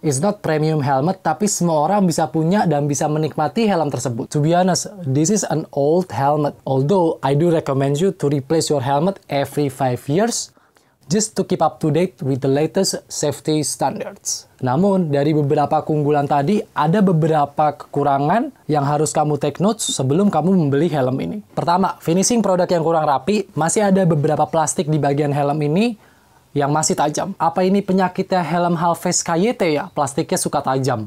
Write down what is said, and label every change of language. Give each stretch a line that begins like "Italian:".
English: It's not premium helmet,
Indonesian: tapi semua orang bisa punya dan bisa menikmati helm tersebut.
English: To be honest, this is an old helmet. Although, I do recommend you to replace your helmet every 5 years, just to keep up to date with the latest safety standards.
Indonesian: Namun, dari beberapa keunggulan tadi, ada beberapa kekurangan yang harus kamu
English: take notes
Indonesian: sebelum kamu membeli helm ini. Pertama, finishing produk yang kurang rapi. Masih ada beberapa plastik di bagian helm ini yang masih tajam. Apa ini penyakitnya helm half face KYT ya? Plastiknya suka tajam.